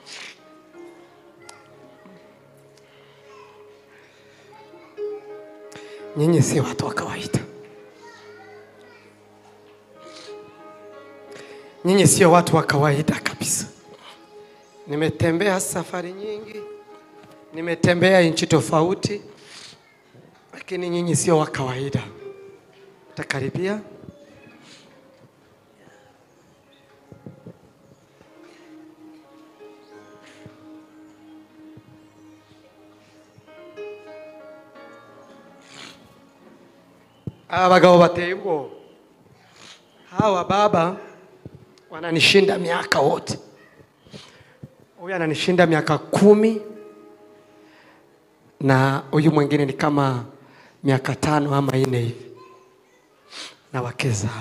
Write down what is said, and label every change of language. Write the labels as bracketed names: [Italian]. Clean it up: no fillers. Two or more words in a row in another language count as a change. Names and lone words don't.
[Swahili] Nyinyi si watu wa kawaida. Nyinyi sio watu wa kawaida kabisa. Nimetembea safari nyingi, nimetembea nchi tofauti, lakini nyinyi sio wa kawaida. [Kinyarwanda] Takaribia. Abagabo bateye ubwo. [Swahili] Hawa baba wananishinda miaka wote. Huyu ananishinda miaka 10 na huyu mwingine ni kama miaka 5 ama 4 hivi. Na wake zao.